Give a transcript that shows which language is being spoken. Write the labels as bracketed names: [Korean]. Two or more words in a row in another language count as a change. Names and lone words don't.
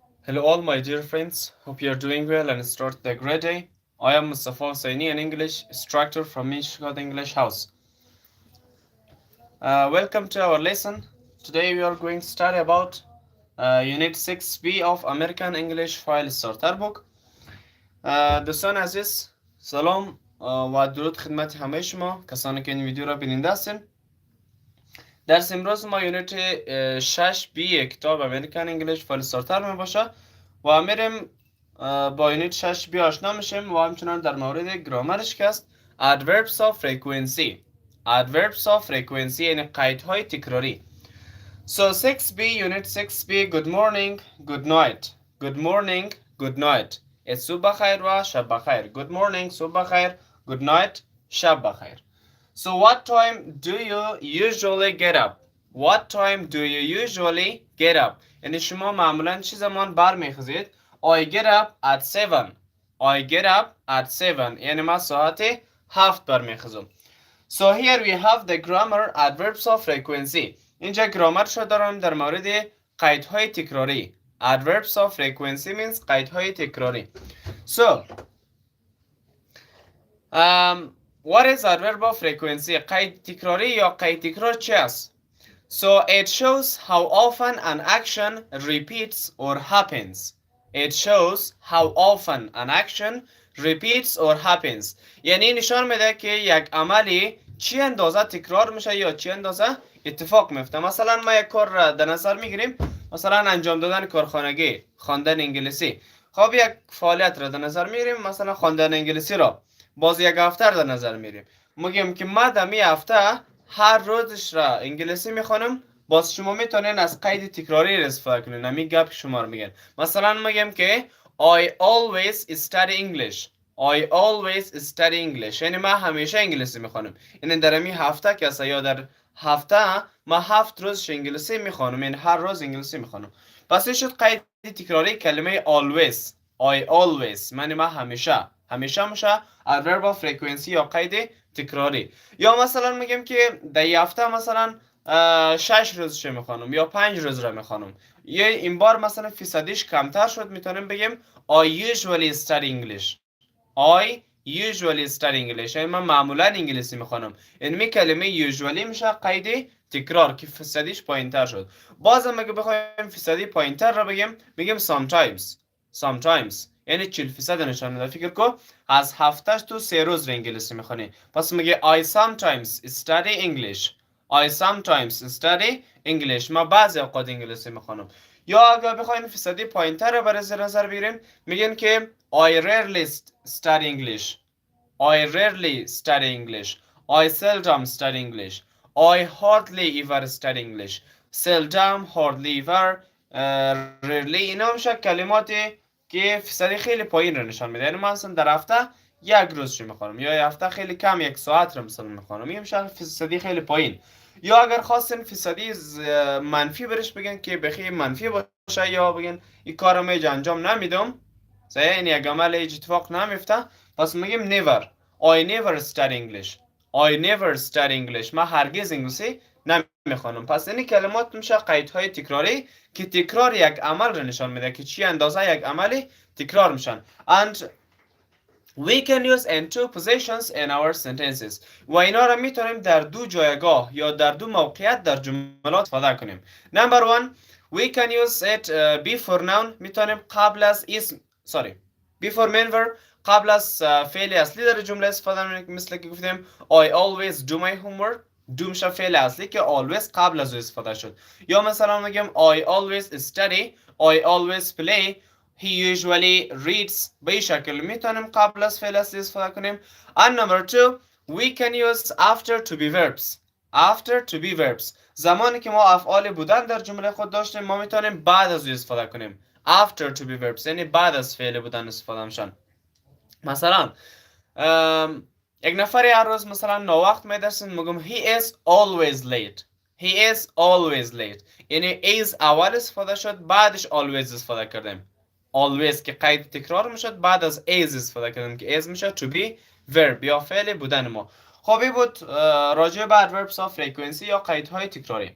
[English] Hello all my dear friends, hope you are doing well and start the great day. I am Mustafa Hussaini, an English instructor from Michigan English House. Welcome to our lesson. Today we are going to study about Unit 6B of American English File Starter Book. [Persian] دوستان عزیز سلام و درود خدمت همه شما کسانی که این ویدیو را بیننده هستین. درس امروز ما یونیت 6B کتاب امریکن انگلیش فایل استارتر می باشه و میریم با یونیت 6B آشنا میشیم و همچنان در مورد گرامرش که است [English] adverbs of frequency. adverbs of frequency [Persian] یعنی قیدهای تکراری. [English] So 6B unit 6B good morning good night good morning good night [Persian] صبح بخیر و شب بخیر. [English] good morning [Persian] صبح بخیر, [English] good night [Persian] شب بخیر. [English] So what time do you usually get up? What time do you usually get up? [Persian] یعنی شما معمولا چه زمان برمیخیزید؟ [English] I get up at 7. I get up at 7. [Persian] یعنی ما ساعت 7 برمیخیزم. [English] So here we have the grammar adverbs of frequency. [Persian] اینجا گرامر شو دارم در مورد قیدهای تکراری. [English] Adverbs of frequency means [Persian] قیدهای تکراری. [English] So what is adverb of frequency? [Persian] قید تکراری یا قید تکرار چی است؟ [English] So it shows how often an action repeats or happens. It shows how often an action repeats or happens. [Persian] یعنی نشان میده که یک عملی چی اندازه تکرار میشه یا چی اندازه اتفاق میفته. مثلا ما یک کار را در نظر میگیریم، مثلا انجام دادن کارخانگی، خواندن انگلیسی. خب یک فعالیت را در نظر میگیریم، مثلا خواندن انگلیسی را باز یک هفته در نظر میگیریم. میگیم که ما در این هفته هر روزش را انگلیسی میخوانم. باز شما میتونین از قید تکراری استفاده کنین. همین گپ که شما رو میگن. مثلا میگم که [English] I always study English. I always study English. [Persian] یعنی من همیشه انگلیسی میخوانم. یعنی در این هفته که است یا در هفته ما 7 روز انگلیسی میخوانم. یعنی هر روز انگلیسی میخوانم. پس این شد قید تکراری کلمه [English] always. I always. [Persian] یعنی من همیشه. همیشه میشه [English] adverb of frequency [Persian] یا قید تکراری. یا مثلا میگم که در یه هفته مثلا 6 روزش میخوانم یا 5 روز را میخوانم. یا این بار مثلا فیصدیش کمتر شد، میتونیم بگیم [English] I usually study English. I usually study English. [Persian] یعنی من معمولا انگلیسی میخوانم. این می کلمه usually میشه قید تکرار که فیصدیش پایینتر شد. بازم اگه بخوایم فیصدی پایینتر را بگیم sometimes. sometimes یعنی 40% نشان میده. فکر کن از هفتهش تو 3 روز انگلیسی میخونی. پس میگه [English] I sometimes study English. I sometimes study English. [Persian] ما بعضی اوقات انگلیسی میخونم. یا اگر بخوایم فیصدی پایینتر رو برای نظر بگیریم، میگن که [English] I rarely study English. I rarely study English. I seldom study English. I hardly ever study English. Seldom, hardly ever, rarely. [Persian] اینا میشه کلماتی که فیصدی خیلی پایین رو نشان میده. یعنی من مثلا در هفته یک روزش میخوانم یا یک هفته خیلی کم یک ساعت رو مثلا میخوانم. این میشه فیصدی خیلی پایین. یا اگر خواستین فیصدی منفی برش بگن که بخی منفی باشه یا بگن این کارو میج انجام نمیدم، صحیح، این یک عمل هیچ اتفاق نمیفته، پس میگیم never. [English] I never study English. I never study English. [Persian] من هرگز انگلیسی نمیخوانم. پس این کلمات میشه قیدهای تکراری که تکرار یک عمل رو نشان میده که چی اندازه یک عملی تکرار میشن. [English] And we can use in two positions in our sentences. [Persian] و اینا رو میتونیم در دو جایگاه یا در دو موقعیت در جملات استفاده کنیم. [English] Number one, we can use it before noun. [Persian] میتونیم قبل از اسم [English] before main verb [Persian] قبل از فعل اصلی در جمله استفاده کنیم. مثل که گفتیم [English] I always do my homework. [Persian] do میشه فعل اصلی که always قبل از او استفاده شد. یا مثلا میگم [English] I always study. I always play. He usually reads. [Persian] به این شکل میتونیم قبل از فعل اصلی استفاده کنیم. [English] And number two, we can use after to be verbs. After to be verbs. [Persian] زمانی که ما افعال بودن در جمله خود داشتیم ما میتونیم بعد از او استفاده کنیم. [English] After to be verbs [Persian] یعنی بعد از فعل بودن استفاده میشن. مثلا یک نفری هر روز مثلا ناوقت میدرسن، میگم [English] he is always late. He is always late. [Persian] یعنی is اول استفاده شد بعدش always استفاده کردیم. always که قید تکرار میشد بعد از is استفاده کردیم که is میشه [English] to be verb [Persian] یا فعل بودن ما. خب بود راجع به [English] adverbs of frequency [Persian] یا قیدهای تکراری.